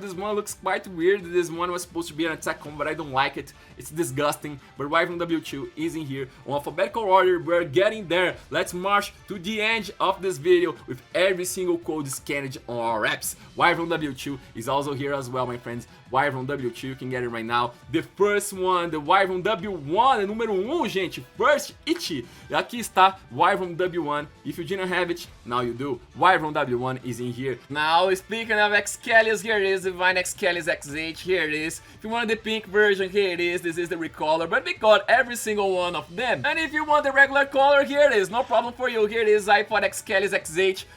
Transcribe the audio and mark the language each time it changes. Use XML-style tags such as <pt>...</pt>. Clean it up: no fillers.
<en>This one looks quite weird. This one was supposed to be an attack combo, but I don't like it. It's disgusting. But Wyvern W2 is in here. On alphabetical order, we're getting there. Let's march to the end of this video with every single code scanned on our apps. Wyvern W2 is also here as well, my friends. Wyvern W2, you can get it right now. The first one, the Wyvern W1,</en> <pt>é número 1, gente.</pt> <en>First it.</en> <pt>Aqui está Wyvern W1.</pt> <en>If you didn't have it, now you do. Wyvern W1 is in here. Now, speaking of Excalius, here it is, Divine Excalius X8, here it is. If you want the pink version, here it is, this is the recolor, but we got every single one of them. And if you want the regular color, here it is, no problem for you, here it is, iPod Excalius X8.</en>